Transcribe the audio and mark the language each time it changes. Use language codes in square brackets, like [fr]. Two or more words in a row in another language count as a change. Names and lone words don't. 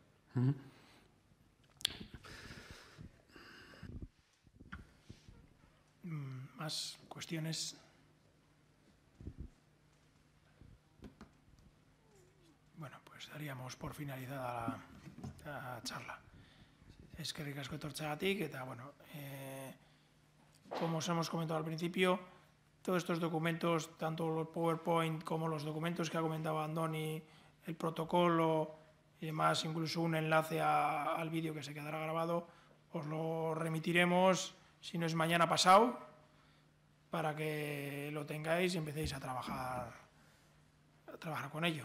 [es] Más cuestiones. Bueno, pues daríamos por finalizada la charla. [eu] Eskerrik asko etortzeagatik, eta bueno, [es] como os hemos comentado al principio, todos estos documentos, tanto los PowerPoint como los documentos que ha comentado Andoni, el protocolo y demás, incluso un enlace al vídeo que se quedará grabado, os lo remitiremos, si no es mañana pasado, para que lo tengáis y empecéis a trabajar con ello.